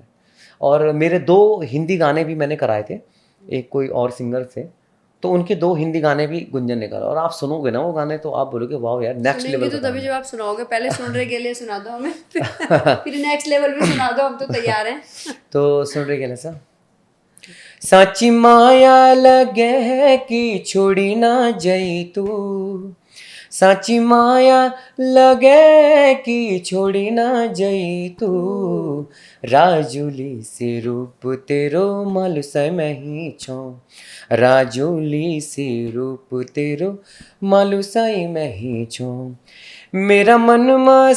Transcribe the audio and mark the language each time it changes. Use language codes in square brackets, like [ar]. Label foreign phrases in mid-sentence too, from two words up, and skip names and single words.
[hi] और मेरे 2 हिंदी गाने भी मैंने कराए थे, एक कोई और सिंगर थे, तो उनके 2 हिंदी गाने भी गुंजन ने करा। और आप सुनोगे ना वो गाने तो आप बोलोगे वाह यार नेक्स्ट सुनेंगे लेवल तो का तभी गाना जब आप सुनाओगे। पहले सुन रहे के लिए सुना दो हमें, फिर [en] next level [hi] भी सुना दो, हम तो तैयार हैं। तो सुन रहे क्या सा, [gbm] साची माया लगे कि छोड़ी ना जई तू, साची माया लगे कि छोड़ी ना जई तू, राजूली से रूप तेरो मालूसाई मैं ही छो, राजूली से रूप तेरो मालूसाई मैं ही छो, मेरा मन मा